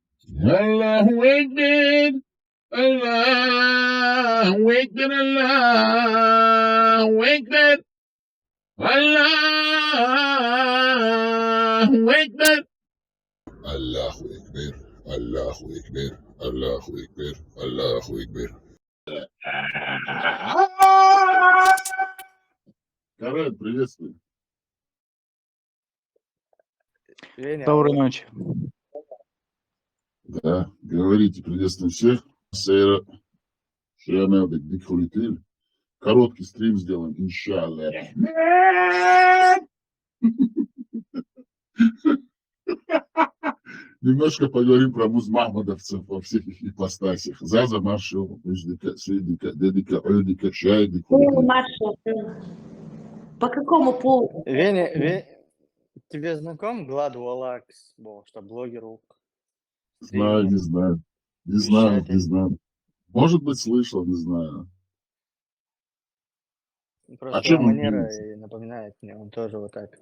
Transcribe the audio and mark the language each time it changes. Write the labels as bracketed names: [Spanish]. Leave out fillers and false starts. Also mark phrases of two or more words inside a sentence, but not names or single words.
[Arabic] الله أكبر، الله أكبر، الله أكبر، الله أكبر. الله أكبر، الله أكبر، الله أكبر، الله أكبر. [Russian] Карен, приветствую. Доброй ночи. Да, говорите, приветствую всех. Короткий стрим сделаем, иншаллах. Немножко поговорим про музмахмадовцев во всех их ипостасях. Заза маршал, дедика, чайдик. По какому поводу? Тебе знаком Гладу Алакс, что блогер? Не знаю. Может быть, слышал, не знаю. Просто манера напоминает мне, он тоже вот так.